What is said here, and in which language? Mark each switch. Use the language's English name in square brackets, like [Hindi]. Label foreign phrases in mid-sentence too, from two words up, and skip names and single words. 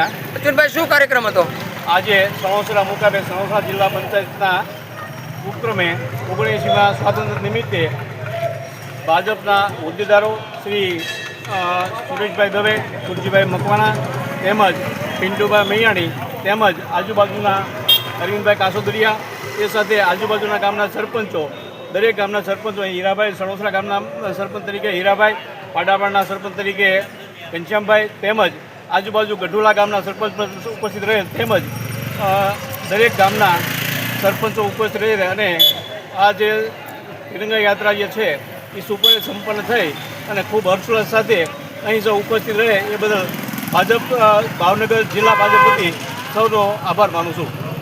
[Gujarati] અશ્વિનભાઈ શું કાર્યક્રમ હતો? આજ સણોસરા મુકાબે સણોસરા જિલ્લા પંચાયતના ઉપક્રમે 79માં સ્વાતંત્ર્ય નિમિત્તે ભાજપના હોદ્દેદારો શ્રી સુરેશભાઈ દવે, કુરજીભાઈ મકવાણા તેમજ પિન્ટુભાઈ મૈયાણી તેમજ આજુબાજુના અરવિંદભાઈ કાસોદરિયા એ સાથે આજુબાજુના ગામના સરપંચો, દરેક ગામના સરપંચો, હીરાભાઈ સણોસરા ગામના સરપંચ તરીકે હીરાભાઈ, પાડાપાડના સરપંચ તરીકે ઘનશ્યામભાઈ તેમજ આજુબાજુ ગઢોલા ગામના સરપંચ ઉપસ્થિત રહે તેમજ દરેક ગામના સરપંચો ઉપસ્થિત રહે અને આ જે તિરંગા યાત્રા જે છે એ સંપન્ન થઈ અને ખૂબ હર્ષોલ્લાસ સાથે અહીં સૌ ઉપસ્થિત રહે એ બદલ ભાજપ ભાવનગર જિલ્લા ભાજપ વતી સૌનો આભાર માનું છું।